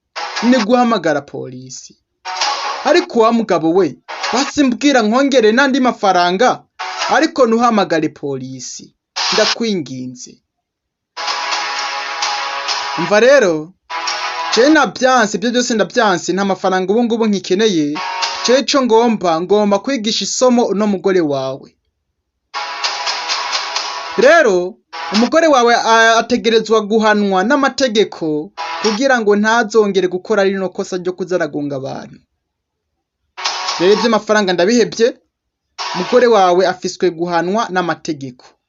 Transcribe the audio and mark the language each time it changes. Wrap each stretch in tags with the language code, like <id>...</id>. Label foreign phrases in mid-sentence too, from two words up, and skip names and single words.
<rn>Ariko wa mugabo we, basimbwira nkongere nandi mafaranga, ariko ntuhamagare polisi. Ndakwinginze. Umva rero, je nabyanse, ibyo byose ndabyanse, nta mafaranga ubu ngubu nkikeneye. Je ico ngomba kwigisha isomo uno mugore wawe. Rero umugore wawe ategerezwa guhanwa n'amategeko kugira ngo ntazongere gukora rino kosa ryo kuzaragunga abantu. Rero ibyo mafaranga ndabihebye, umugore wawe afiswe guhanwa n'amategeko.</rn>